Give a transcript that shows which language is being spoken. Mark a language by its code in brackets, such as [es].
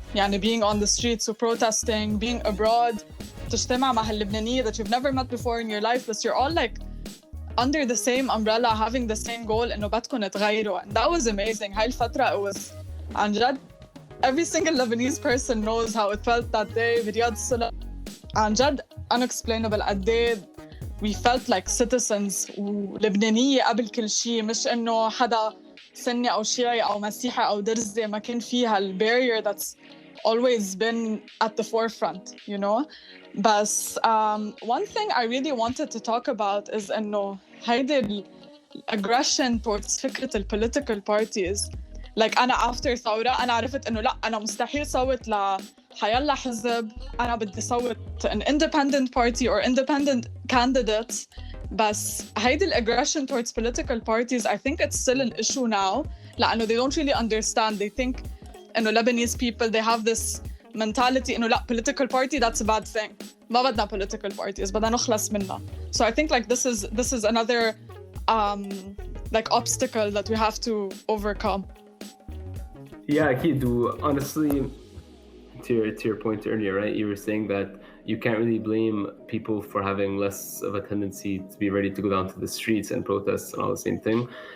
[en] يعني being on the streets و protesting, being abroad, [ar] تجتمع مع هاللبنانية [en] that you've never met before in your life, but you're all like under the same umbrella, having the same goal [ar] إنه بدكم تغيروا. [en] And that was amazing. [ar] هاي الفترة [en] it was [ar] عن جد [en] every single Lebanese person knows how it felt that day. [ar] برياض الصلح عن جد unexplainable قد ايه [en] we felt like citizens [ar] ولبنانية قبل كل شيء. مش إنه حدا سني أو شيعي أو مسيحي أو درزي ما كان فيها [en] barrier that's always been at the forefront, you know. بس one thing I really wanted to talk about is [ar] إنه هيدي [en] aggression towards فكرة political parties. [ar] like أنا after ثورة أنا عرفت إنه لا أنا مستحيل صوت حيلا حزب. أنا بدي صوت [en] an independent party or independent candidates. بس هيدي aggression towards political parties I think it's still an issue now لأنه they don't really understand. They think إنه Lebanese people they have this mentality إنه لا political party that's a bad thing. [ar] ما بدنا political parties بدنا نخلص منها. [en] So I think like this is another like obstacle that we have to overcome. Yeah, أكيد. Honestly, to your point earlier, right? You were saying that you can't really blame people for having less of a tendency to be ready to go down to the streets and protest and all the same thing.